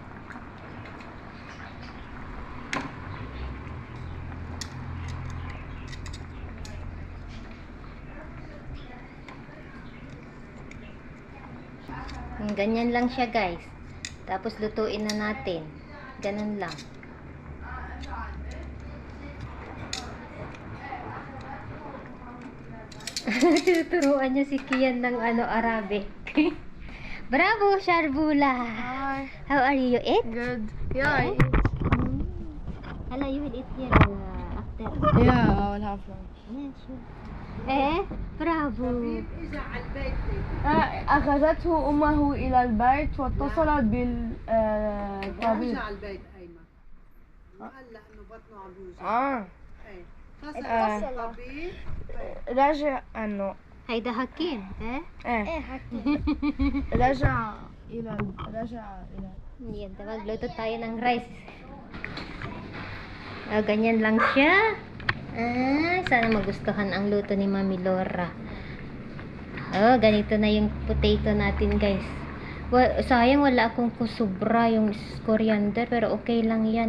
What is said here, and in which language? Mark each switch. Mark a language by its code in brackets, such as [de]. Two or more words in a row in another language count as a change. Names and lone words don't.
[tl] Ganyan lang siya guys. Tapos lutuin na natin. Ganun lang. Tuturuan niya si Kian ng Arabic. [en] Bravo, Sharbula. Hi. How are you? You eat? Good. Yeah. Hello, you will eat here after. Yeah, I will have lunch. Yeah, sure. [ar] برافو. أخذته أمه إلى البيت واتصلت بالطبيب. رجع البيت أيمن. قال له إنه بطنه عم يوجع. إيه. اتصل. الطبيب. رجع إنه هيدا حكيم. رجع إلى [tl] Yan, magluto tayo ng rice. Ganyan lang siya. Sana magustuhan ang luto ni Mami Laura. Ganito na yung potato natin guys. Sayang wala akong kusubra yung coriander, pero okay lang yan.